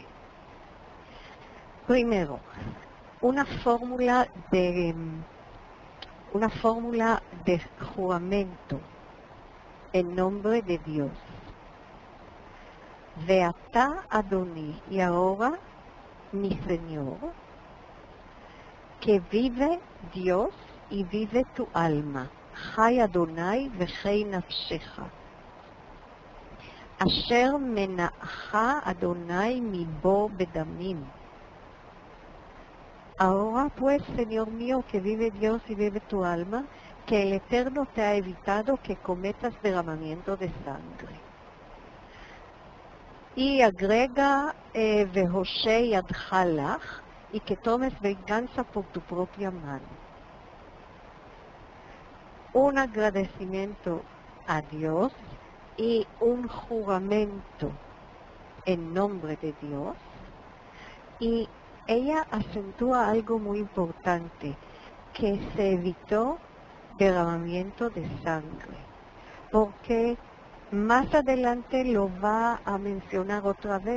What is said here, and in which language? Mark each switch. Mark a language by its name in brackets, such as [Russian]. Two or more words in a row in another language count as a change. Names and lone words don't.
[Spanish] Primero, una fórmula de juramento en nombre de Dios. [Hebrew] ועתה אדני, [Spanish] y ahora mi Señor, que vive Dios y vive tu alma. [Hebrew] חי יהוה וחי נפשך. אשר מנעך יהוה מבוא בדמים. [Spanish] Ahora pues, Señor mío, que vive Dios y vive tu alma, que el Eterno te ha evitado que cometas derramamiento de sangre. Y agrega, [Hebrew] והושע ידך לך, [Spanish] y que tomes venganza por tu propia mano. Un agradecimiento a Dios y un juramento en nombre de Dios. Y ella acentúa algo muy importante, que se evitó derramamiento de sangre, porque más adelante lo va a mencionar otra vez.